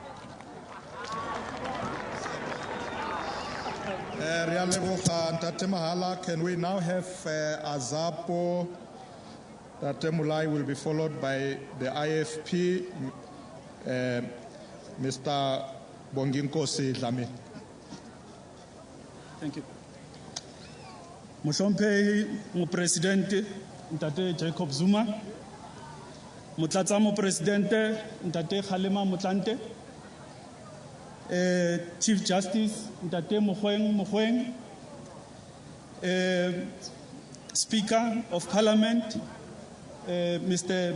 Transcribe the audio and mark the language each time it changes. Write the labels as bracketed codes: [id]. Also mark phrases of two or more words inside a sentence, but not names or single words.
[en] Can we now have Azapo? Tate Mulai will be followed by the IFP, Mr. Bonginkosi Dlamini. Thank you. [st] Moshompehi Mopresidente Ntate Jacob Zuma, Motlatsa Mopresidente Ntate Kgalema Motlanthe, Chief Justice Ntate Mogoeng, [en] Speaker of Parliament Mr.